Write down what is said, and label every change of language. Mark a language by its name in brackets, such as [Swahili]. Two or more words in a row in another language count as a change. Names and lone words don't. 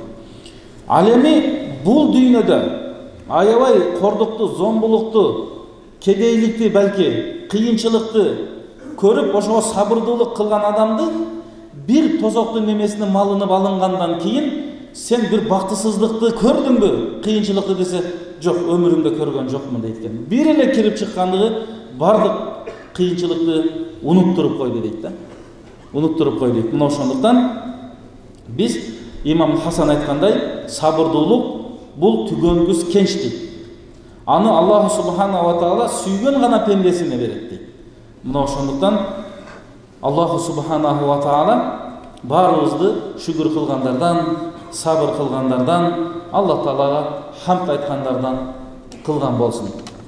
[Kyrgyz] Ал эми бул дүйнөдө аябай кордукту, зомбулукту, кедейликти, балки кыйынчылыкты көрүп ошого сабырдуулук кылган адамды бир тозоктун немесине малынып алынгандан кийин сен бир бактысыздыкты көрдүңбү, кыйынчылыкты десе, жок, өмүрүмдө көргөн жокмун дейт экен. Бир эле кирип чыккандыгы бардык кыйынчылыкты унуттуруп койду дейт да. Унуттуруп койду дейт. Мына ошондуктан биз имам Хасан айткандай, сабырдуулук бул түгөнгүс кенчтик. Аны [Arabic] الله سبحانه وتعالى [Kyrgyz] сүйгөн гана пендесине берет дейт. Мына ошондуктан [Arabic] الله سبحانه وتعالى [Kyrgyz] баарыбызды шүгүр кылгандардан, сабыр кылгандардан, Алла Таалага хамд айткандардан кылган болсун.